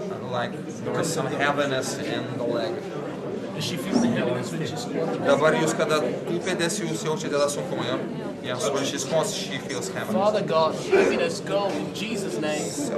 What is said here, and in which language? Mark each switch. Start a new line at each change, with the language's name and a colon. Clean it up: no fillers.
English: Like, there is some heaviness in the leg. Does she feel the heaviness when she squats?
Lithuanian: Dabar jūs, kada tūpėtės, jūs jaučiate tą sunkumą, jo?
English: Yes, when she squats, she feels heaviness. Father God, heaviness go in Jesus' name.